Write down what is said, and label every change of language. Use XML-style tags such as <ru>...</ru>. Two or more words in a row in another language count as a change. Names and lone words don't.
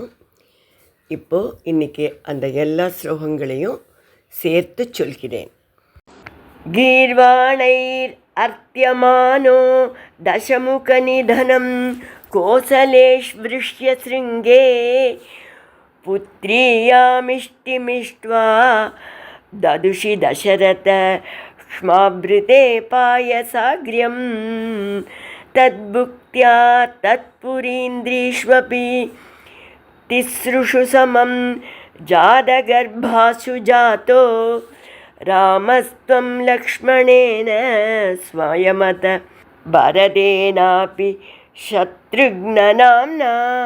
<ta>இப்போது இன்றைக்கி அந்த எல்லா ஸ்லோகங்களையும் சேர்த்து சொல்கிறேன்.</ta> <sa>गीर्वाणैर् अर्थ्यमानो दशमुख निधनं कोसलेष्वृश्य शृङ्गे புத்ரியாமிஷ்டிமிஷ்ட்வா ददुषि दशरथ क्ष्माभृते पायसाग्र्यं तद्भुक्त्या तत्पुरीन्द्रीष्वपि तिसृषु समं जातगर्भासु जातो रामस्त्वं लक्ष्मणेन स्वयमत भरतेनापि शत्रुघ्ननाम्ना</sa>